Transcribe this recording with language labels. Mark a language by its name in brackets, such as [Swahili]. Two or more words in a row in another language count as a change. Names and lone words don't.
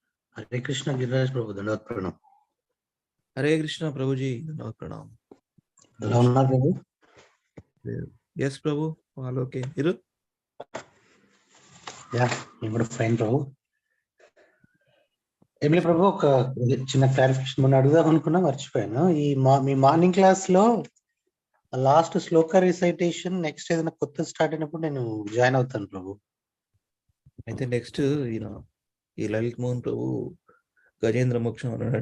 [Sanskrit] Hare Krishna Giriraj Prabhu, Dandavat Pranam. Hare Krishna Prabhuji, Dandavat Pranam. [Telugu] ఎలా ఉన్నారు ప్రభు? [English] Yes Prabhu, all okay. Iru? యా, [Telugu] నేను కూడా ఫైన్ ప్రభు. ఏం లేదు ప్రభు, ఒక చిన్న క్లారిఫికేషన్ మొన్న అడుగుదాం అనుకున్నా, మర్చిపోయాను. మీ [English] morning class [Telugu] లో [English] last shloka recitation next [Telugu] ఏదైనా కొత్త స్టార్ట్ అయినప్పుడు నేను జాయిన్ అవుతాను ప్రభు. అయితే నెక్స్ట్ ఈ లలిత్ మోహన్ ప్రభు గజేంద్ర మోక్షం అన్నాడంట.